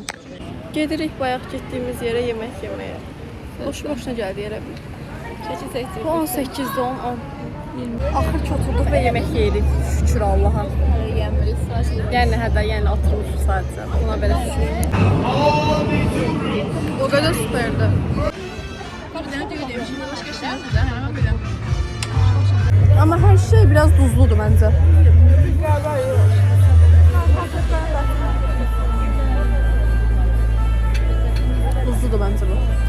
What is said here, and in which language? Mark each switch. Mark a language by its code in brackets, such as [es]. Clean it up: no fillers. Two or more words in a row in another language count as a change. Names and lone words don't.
[az] Gedirik bayaq getdiyimiz yerə yemək yeməyə. Boşu-boşuna gəldi yerə bir. Keçi çəkdik. Bu 18-dir, 10. Axır ki oturduq və yemək yeyirik. Şükür Allaha. Yəni hədə, yəni oturmuşuq sadəcə. Buna belə şükür. O qədər süperdir. [tr] Tabii ne diyor demiş. Ama her şey biraz tuzludur bence. Tuzludur bence bu.